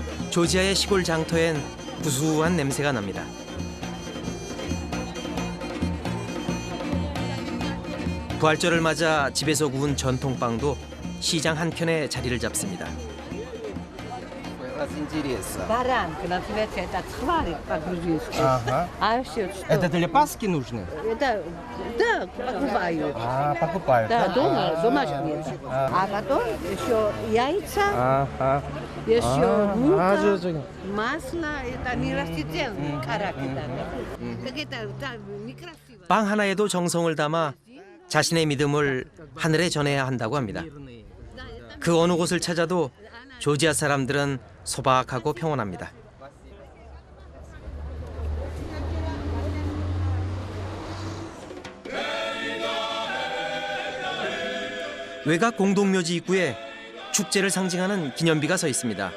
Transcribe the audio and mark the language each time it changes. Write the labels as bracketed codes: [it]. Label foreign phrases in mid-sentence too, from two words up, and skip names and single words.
[ko] 조지아의 시골 장터엔 구수한 냄새가 납니다. 부활절을 맞아 집에서 구운 전통빵도 시장 한켠에 자리를 잡습니다. [ru] Баранка, называется это цхварик по-грузински. Ага. А все что? Это для Пасхи нужны? Это, да, покупают. Покупают. Да, дома, домашние. А потом еще яйца, еще мука, масло. Это не растительный характер. Так это да, некрасиво. [ko] 빵 하나에도 정성을 담아 자신의 믿음을 하늘에 전해야 한다고 합니다. 그 어느 곳을 찾아도 조지아 사람들은 소박하고 평온합니다. 외곽 공동묘지 입구에 축제를 상징하는 기념비가 서 있습니다.